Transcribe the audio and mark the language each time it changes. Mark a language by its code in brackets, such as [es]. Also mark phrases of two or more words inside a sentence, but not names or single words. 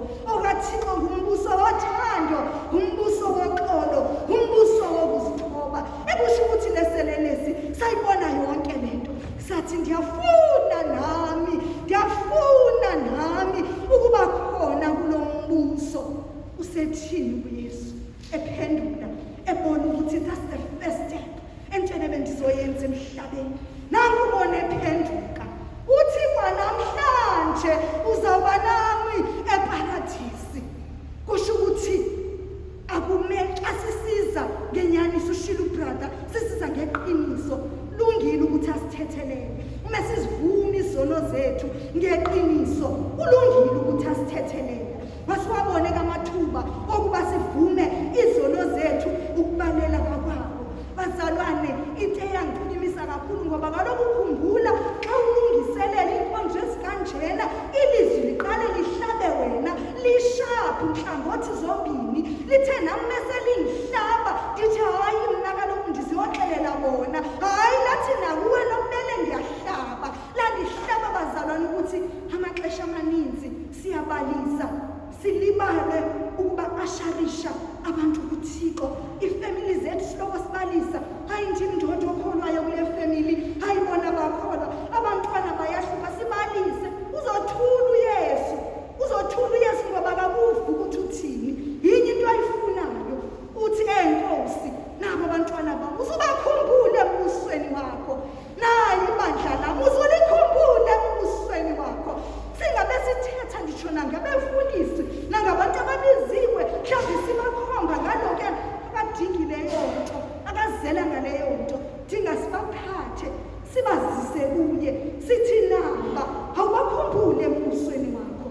[xh] OkaThixo ngumbuso wothando, umbuso woxolo, umbuso wokuzithoba. Ekusho ukuthi leselelesi sayibona yonke lento, sathi ndiyafuna nami ukuba khona kulo mbuso. Usethini uYesu? Ephendula, ebona ukuthi [en] that's the first step [xh] entweni ebendizoyenza emhlabeni. Nangu ubona ephenduka, uthi kwanamhlanje uzawuba nami epharadise. Kusho ukuthi akumele xa sisiza ngenyaniso, ushilo brother, sisiza ngeqiniso, lungile ukuthi asithethelele. Uma sizivuma izono zethu ngeqiniso, ulungile ukuthi asithethelele. Wasiwabone kamathuba okuba sivume izono zethu ukubalela kwakwabo. Bazalwane, into eyangiqinisa kakhulu, ngoba kaloku ukhumbula xa ulungiselela inkonzo ezikanjena, ilizwi liqale lihlabe wena, lishaphu nhlangothi zombini. Lithe nami meselingihlaba ndithi hayi mna kaloku ndiziyoxelela bona, hayi lathi nakuwe lokumele ndiyahlaba. Landihlaba bazalwane ukuthi amaxesha amaninzi siyabalisa, silibale ukuba asharisha abantu kuThixo. Ifamily zethu siloko sibalisa, hayi ndim ndoda okholwayo kule family, hayi bona bakholwa, abantwana bayahluka, sibalise. Uzothula uYesu ngoba akakuvi ukuthi uthini, yinye into ayifunayo. Uthi Nkosi, nabo abantwana bami uzubakhumbule embusweni wakho. Nayi ibandla lami uzulikhumbule embusweni wakho. Singabe sithetha nditsho nangabefundisi, nangabantu ababiziwe, mhlawumbe sibakhomba ngalo-ke akadingileyo nto, akazela ngaleyo nto, dinga sibaphathe, sibazise kuye, sithi naba awubakhumbule embusweni wakho.